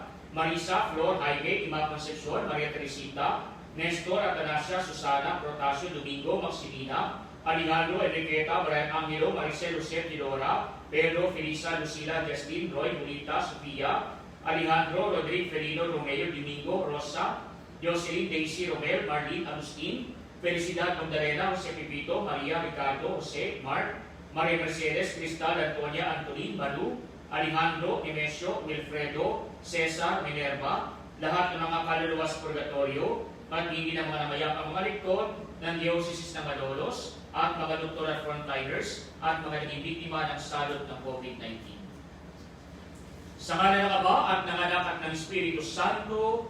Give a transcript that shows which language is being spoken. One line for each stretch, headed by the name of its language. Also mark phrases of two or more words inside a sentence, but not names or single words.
Filipino: Marisa, Flor, Jaime, Ima Concepcion, Maria Teresita, Nestor, Atanasia, Susana, Protasio, Domingo, Maximina, Alejandro, Enriqueta, Brian Angelo, Maricel, Lucet, Dilora, Pedro, Felisa, Lucila, Justin, Roy, Julita, Sofia, Alejandro, Rodrigo, Felino, Romeo, Domingo, Rosa, Jocelyn, Daisy, Romel, Marlene, Agustin, Felicidad, Magdalena, Jose Pipito, Maria, Ricardo, Jose, Mark, Maria Mercedes, Cristal, Antonia, Antolin, Manu, Alejandro, Nemesio, Wilfredo, Cesar, Minerva, lahat ng mga kaluluwa sa purgatorio, at hindi ng mga namayapang mga lingkod ng Diocese ng Malolos, at mga doktor at frontliners, at mga naging biktima ng salot ng COVID-19. Sa ngalan ng Ama at ng Anak at ng Espiritu Santo,